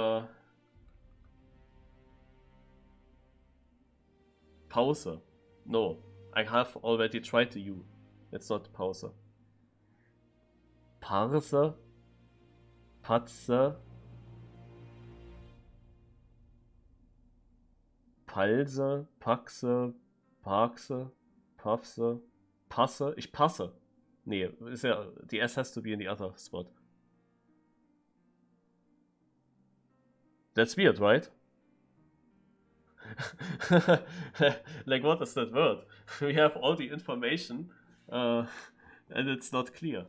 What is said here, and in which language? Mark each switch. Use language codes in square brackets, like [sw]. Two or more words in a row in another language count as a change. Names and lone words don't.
[en] Pause. No, I have already tried the U. It's not pause. Parse. Patze. Palse. Paxe. Parkse. Pafse. [de] Passe. Ich passe. Nee, ist ja, [en] the S has to be in the other spot. That's weird, right? Like, what is that word? We have all the information, and it's not clear.